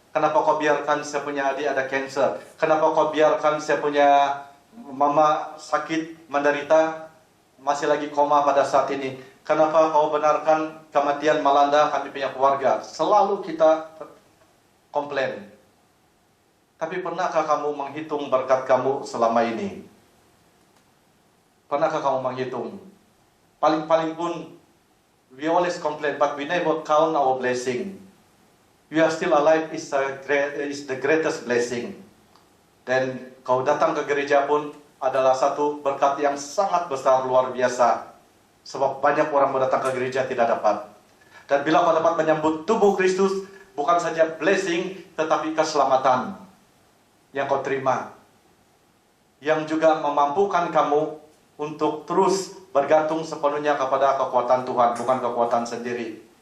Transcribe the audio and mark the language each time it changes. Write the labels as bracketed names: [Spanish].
[Malay] Kenapa kau biarkan saya punya adik ada cancer? Kenapa kau biarkan saya punya mama sakit, menderita, masih lagi koma pada saat ini? Kenapa kau benarkan kematian melanda kami punya keluarga? Selalu kita komplain. Tapi pernahkah kamu menghitung berkat kamu selama ini? Pernahkah kamu menghitung? Paling-paling pun, [English] we always complain, but we never count our blessing. We are still alive is the greatest blessing. [Malay] Dan kau datang ke gereja pun adalah satu berkat yang sangat besar, luar biasa. Sebab banyak orang mau datang ke gereja tidak dapat. Dan bila kau dapat menyambut tubuh Kristus, bukan saja blessing, tetapi keselamatan yang kau terima, yang juga memampukan kamu untuk terus bergantung sepenuhnya kepada kekuatan Tuhan, bukan kekuatan sendiri.